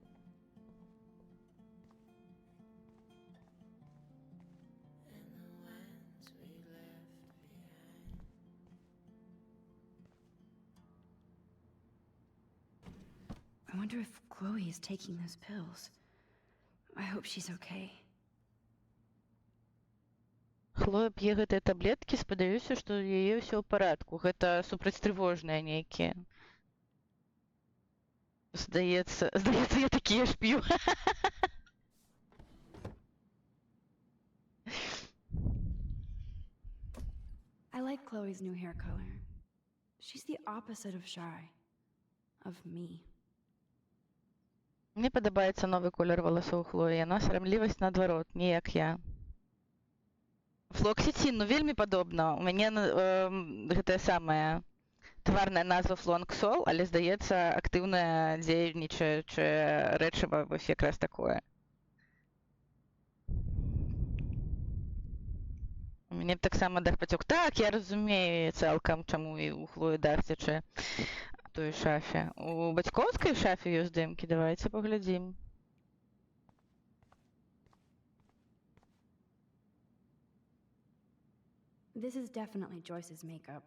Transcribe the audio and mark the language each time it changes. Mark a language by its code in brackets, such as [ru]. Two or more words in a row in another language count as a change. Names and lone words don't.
[en] And the ones we left behind. I wonder if Chloe is taking those pills. I hope she's okay. [be] Хлоя п'е гэтыя таблеткі, спадзяюся, што ў яе ўсё ў парадку. Гэта супрацьтрывожныя нейкія. Здаецца, я такія ж п'ю. [en] I like Chloe's new hair color. She's the opposite of shy. Of me. [be] Мне падабаецца новы колер валасоў Хлоі. Яна сарамлівасць наадварот, не як я. Флоксетин, ну вельмі падобна. У мяне гэтая самая тварная назва флонксол, але, здаецца, актыўна дзейнічаючае рэчыва вось якраз такое. У мяне таксама дах пацёк. Так, я разумею цалкам, чаму і ў Хлоі дах цячэ у той шафе. У бацькоўскай шафе ёсць здымкі, давайце паглядзім. [en] This is definitely Joyce's makeup.